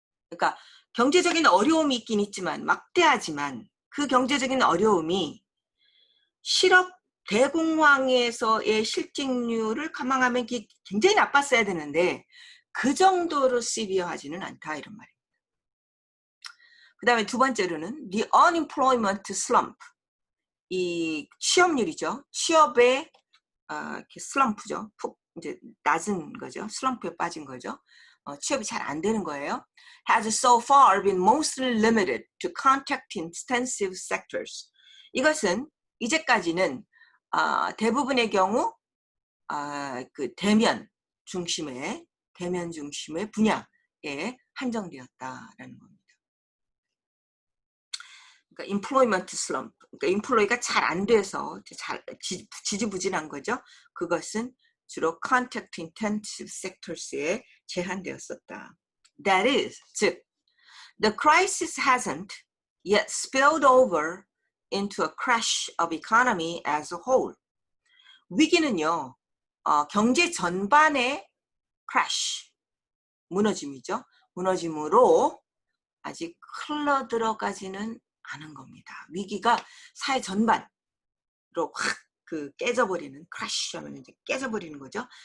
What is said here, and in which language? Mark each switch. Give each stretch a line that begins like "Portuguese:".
Korean: 그러니까 경제적인 어려움이 있긴 있지만 막대하지만 그 경제적인 어려움이 대공황에서의 실직률을 감안하면 굉장히 나빴어야 되는데 그 정도로 시비어하지는 않다 이런 말입니다. 그 다음에 두 번째로는
English: the unemployment slump
Korean: 이 취업률이죠. 취업의 슬럼프죠. 푹 이제 낮은 거죠. 슬럼프에 빠진 거죠. 취업이 잘 안 되는 거예요.
English: has so far been mostly limited to contact-intensive sectors.
Korean: 이것은 이제까지는 대부분의 경우 그 대면 중심의 분야에 한정되었다라는 겁니다. 그러니까 employment slump, 그러니까 인플로이가 잘 안 돼서 지지부진한 거죠. 그것은 주로
English: contact intensive sectors
Korean: 에 제한되었었다.
English: That is, 즉, the crisis hasn't yet spilled over into a crash of economy as a whole.
Korean: 위기는요, 경제 전반의 crash, 무너짐이죠. 무너짐으로 아직 흘러 들어가지는 않은 겁니다. 위기가 사회 전반으로 확 깨져버리는, 크래시 하면 이제 깨져버리는 거죠.